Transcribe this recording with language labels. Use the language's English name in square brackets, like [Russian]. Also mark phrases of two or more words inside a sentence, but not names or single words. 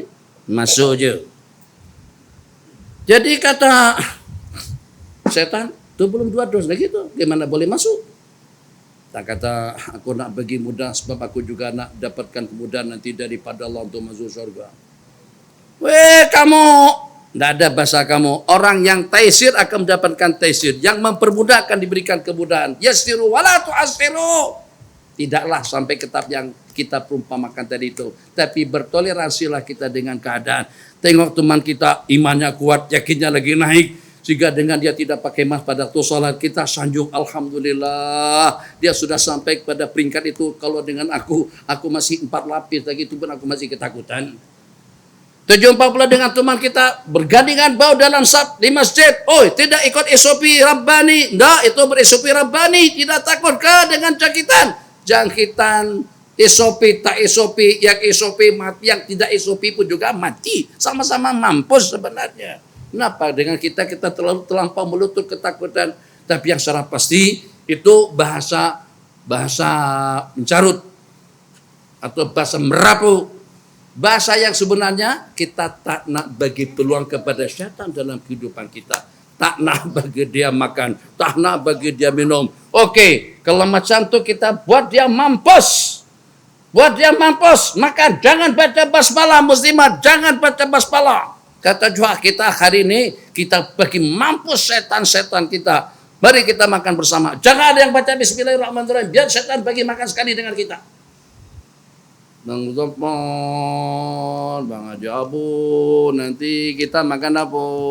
[Malay] Masuk je. Jadi kata setan, itu belum 2 dos lagi tuh. Gimana boleh masuk? Tak kata aku nak bagi mudah sebab aku juga nak dapatkan kemudahan nanti daripada Allah untuk masuk surga. Weh kamu, tidak ada bahasa kamu. Orang yang taisir akan mendapatkan taisir. Yang mempermudah akan diberikan kemudahan. [Arabic] يسروا ولا تعسروا. [Malay] Tidaklah sampai ke tahap yang kita perumpamakan tadi itu. Tapi bertoleransilah kita dengan keadaan. Tengok teman kita imannya kuat, yakinnya lagi naik. Sehingga dengan dia tidak pakai mask pada waktu sholat, kita sanjung alhamdulillah. Dia sudah sampai pada peringkat itu. Kalau dengan aku masih 4 lapis lagi, itu pun aku masih ketakutan. Terjumpa pula dengan teman kita bergandingan bau dalam saf di masjid. Oh, tidak ikut SOP Rabbani. Enggak, itu ber-SOP Rabbani. Tidak takut ke dengan jangkitan SOP, tak SOP, yang SOP mati, yang tidak SOP pun juga mati. Sama-sama mampus sebenarnya. Kenapa? Dengan kita terlampau melutut ketakutan. Tapi yang secara pasti itu bahasa mencarut atau bahasa merapu. Bahasa yang sebenarnya kita tak nak bagi peluang kepada syaitan dalam kehidupan kita. Tak nak bagi dia makan, tak nak bagi dia minum. Oke, kalau macam tu kita buat dia mampus. Buat dia mampus. Maka jangan baca basmalah muslimat, jangan baca basmalah. Kata juga kita hari ini, kita bagi mampus setan-setan kita. Mari kita makan bersama. Jangan ada yang baca bismillahirrahmanirrahim. Biar setan bagi makan sekali dengan kita. Bang Zopon, Bang Haji Abu, nanti kita makan apa?